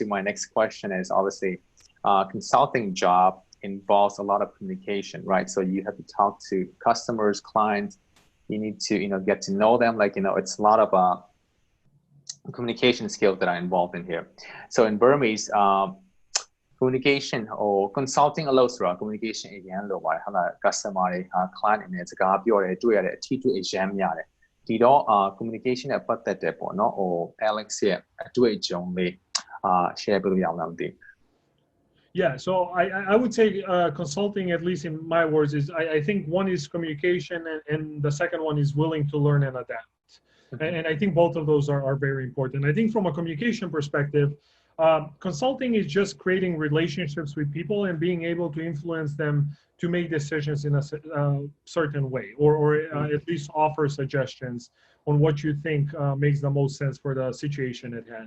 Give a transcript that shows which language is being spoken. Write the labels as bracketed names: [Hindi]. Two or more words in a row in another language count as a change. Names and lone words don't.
[English] My next question is obviously consulting job involves a lot of communication, right? So you have to talk to customers, clients. You need to get to know them. Like it's a lot of communication skills that are involved in here. So in Burmese, communication or consulting [Burmese] အလုပ်ဆိုတာ communication အရင်လိုပါတယ်ဟုတ်လား customer တွေ client တွေနဲ့စကားပြောတယ်တွေ့ရတယ်အထီးတွေ့အရမ်းများတယ်ဒီတော့ communication နဲ့ပတ်သက်တယ်ပေါ့နော်ဟို Alex ရဲ့အတွေ့အကြုံလေးshare ပေးလို့ရအောင်လားမသိ [English] Yeah, so I would say consulting, at least in my words, is I think one is communication and the second one is willing to learn and adapt. And I think both of those are very important. I think from a communication perspective, consulting is just creating relationships with people and being able to influence them to make decisions in a certain way, or at least offer suggestions on what you think makes the most sense for the situation at hand.